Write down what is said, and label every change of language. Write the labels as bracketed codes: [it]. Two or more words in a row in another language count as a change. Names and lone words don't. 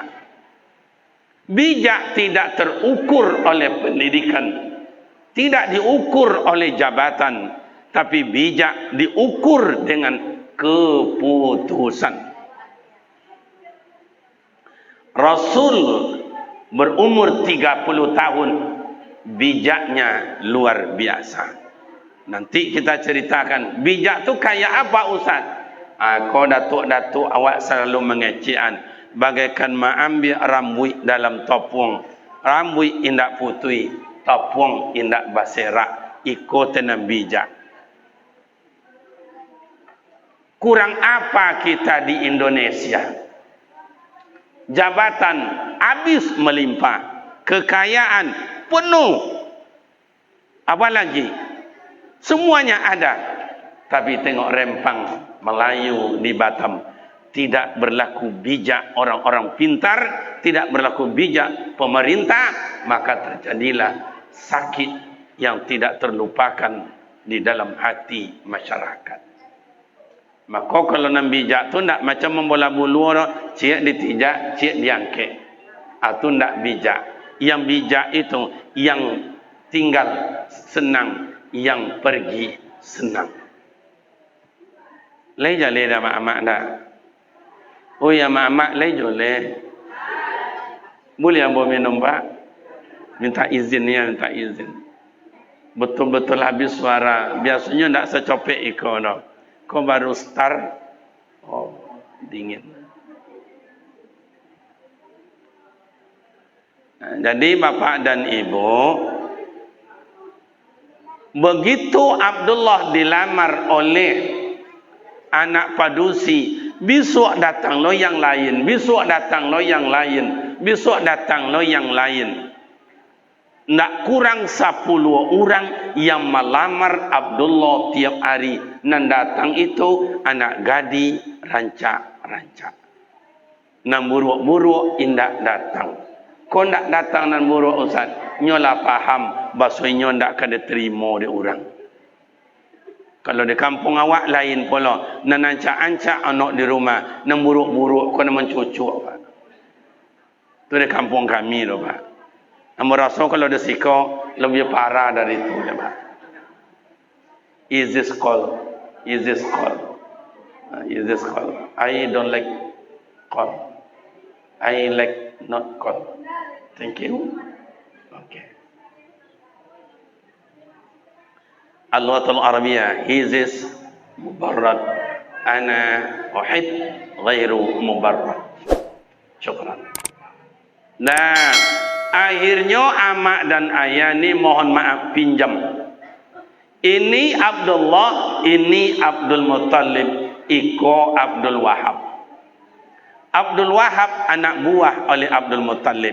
[id] Bijak tidak terukur oleh pendidikan, tidak diukur oleh jabatan, tapi bijak diukur dengan keputusan. Rasul berumur 30 tahun, bijaknya luar biasa. Nanti kita ceritakan bijak tu kayak apa Ustaz? [min] Kau datuk-datuk awak selalu mengecian bagaikan mengambil rambut dalam topung. Rambut indak putih, topung indak baserak. [id] Ikut tenang bijak. Kurang apa kita di Indonesia? Jabatan habis melimpah. kekayaan penuh. Apa lagi? Semuanya ada. Tapi tengok rempang Melayu di Batam, tidak berlaku bijak orang-orang pintar, tidak berlaku bijak pemerintah, maka terjadilah sakit yang tidak terlupakan di dalam hati masyarakat. Maka kalau nak bijak tu nak macam membola bulu orang, cik ditijak, cik diangkat. Itu nak bijak. Yang bijak itu yang tinggal senang, yang pergi senang. Lei jale dah mak-mak dah. Oh ya mak-mak lei jole. [min] Boleh ambo minum pak? [id] Minta izin ya, minta izin. Betul-betul habis suara. [min] Biasanya tak secopek iko dah. [id] Kau baru start. Oh, dingin. Nah, jadi bapak dan ibu, begitu Abdullah dilamar oleh anak padusi, besok datang lo yang lain, besok datang lo yang lain, besok datang lo yang lain. Tak kurang 10 orang yang melamar Abdullah tiap hari. [min] Nan datang itu anak gadi rancak-rancak. Nan buruk-buruk indak datang. Kau ndak datang nan buruk Ustaz, nyolah paham bahasanya ndak kada terima dia orang. Kalau di kampung awak lain pula, nan ancak-ancak anak di rumah, nan buruk-buruk kau nak mencucuk pak. Tu di kampung kami tu pak. Ambo rasa kalau di siko lebih parah dari itu ya pak. [en] Is this call? Is this call? Is this call? I don't like call. I like not call. Thank you. [ar] Okay. Al-Lughah Al-Arabiyah. [en] Is this mubarrad? [ar] Ana uhib ghairu mubarrad. Syukran. [id] Dan akhirnya amak dan ayah ni mohon maaf pinjam. Ini Abdullah, ini Abdul Muttalib, iko Abdul Wahab. Abdul Wahab anak buah oleh Abdul Muttalib.